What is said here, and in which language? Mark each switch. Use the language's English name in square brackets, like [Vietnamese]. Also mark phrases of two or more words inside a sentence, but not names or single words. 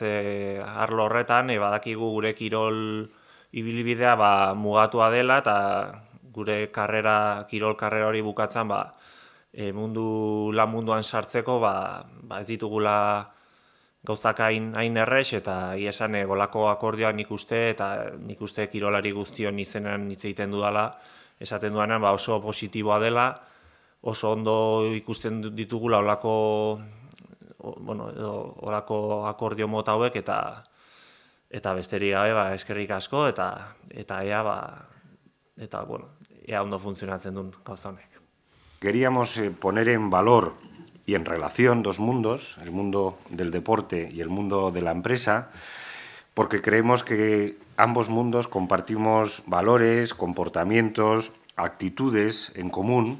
[Basque] Arlo horretan, badakigu gure kirol ibilbidea mugatua dela, eta gure kirol karrera hori bukatzen lan munduan sartzeko ez ditugula gauzak hain errex, eta esan golako akordioak nik uste kirolari guztion izenean hitz egiten dudala, esaten duanean oso positiboa dela, oso ondo ikusten ditugula olako akordio mota hauek, eta besterik gabe eskerrik asko, eta ea ondo funtzionatzen duen gauza honek. [Spanish] Queríamos poner en valor y en relación dos mundos, el mundo del deporte y el mundo de la empresa, porque creemos que ambos mundos compartimos valores, comportamientos, actitudes en común.